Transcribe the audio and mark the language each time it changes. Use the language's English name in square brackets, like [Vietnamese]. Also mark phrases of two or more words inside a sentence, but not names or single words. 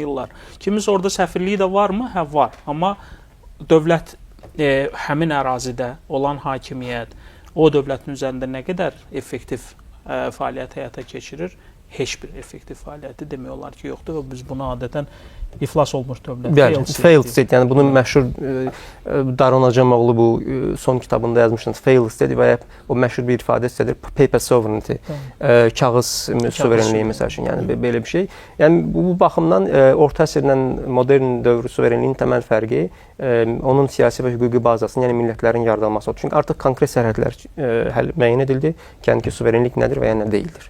[Azerbaijani] Kimisə orada səfirliyi də varmı? Hə, var. Amma dövlət həmin ərazidə olan hakimiyyət o dövlətin üzərində nə qədər effektiv fəaliyyət həyata keçirir? Heç bir effektiv fəaliyyəti demək olar ki, yoxdur və biz bunu adətən iflas olmuş dövlət, [English] failed state, [Azerbaijani] yəni bunun məşhur Daron Acemoğlu bu son kitabında yazmışdı. [English] Failed state [Azerbaijani] və ya o məşhur bir ifadə istədir, [English] paper sovereignty, [Azerbaijani] kağız suverenliyi məsəl üçün, yəni belə bir şey. Yəni bu baxımdan orta əsrlə modern dövr suverenliyinin təməl fərqi onun siyasi və hüquqi bazasının, yəni millətlərin yaradılması oldu. Çünki artıq konkret sərhədlər müəyyən edildi, yəni ki, suverenlik nədir və ya nə deyildir.